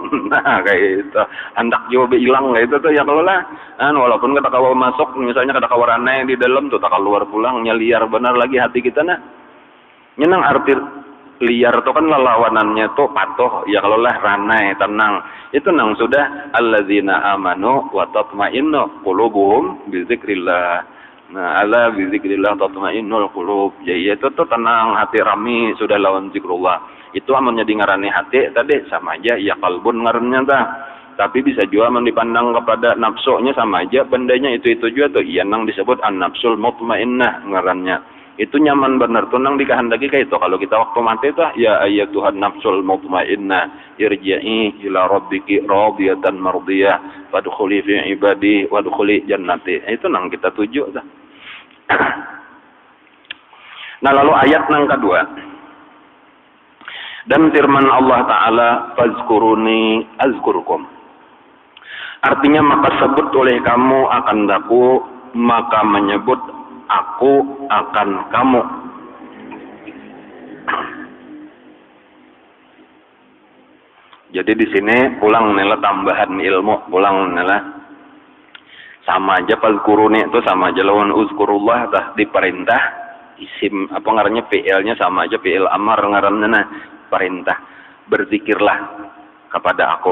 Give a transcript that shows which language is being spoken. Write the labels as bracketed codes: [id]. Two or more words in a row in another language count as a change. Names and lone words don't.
[bjn] Nah kayak itu hendak juga hilang kayak itu tuh ya kalau lah walaupun kata kawa masuk misalnya kata kawa ranai di dalam tuh tak keluar pulang nyeliar benar lagi hati kita nah nyenang arti liar tuh kan lawanannya tuh patuh, ya kalau lah ranai, tenang. Itu nang sudah [ar] الذين آمنوا وتطمئن قلوبهم بذكر الله. Nah, ألا بذكر الله تطمئن القلوب. [bjn] Jadi itu tuh tenang, hati rami sudah lawan zikrullah. Itu amun jadi ngarani hati tadi sama aja ya kalbun ngarannya tah. Tapi bisa juga amun dipandang kepada nafsunya sama aja bendanya itu juga tuh. Iya nang disebut [ar] النفس المطمئنة [bjn] ngarannya. Itu nyaman benar tuh nang dikehendaki kayak itu. Kalau kita waktu mati tuh ya [ar] أيتها النفس المطمئنة ارجعي إلى ربك راضية مرضية فادخلي في عبادي وادخلي جنتي. [bjn] Itu nang kita tuju tuh. Nah lalu ayat nang kedua. Dan firman Allah Ta'ala [ar] فاذكروني أذكركم. [bjn] Artinya maka sebut oleh kamu akan aku, maka menyebut aku akan kamu. Jadi di sini pulang nela tambahan ilmu, pulang nela sama aja fazkuruni itu sama aja lawan uzkurullah tah diperintah isim apa ngarannya fi'ilnya sama aja [ar] فعل أمر [bjn] ngaranna perintah berzikirlah kepada aku.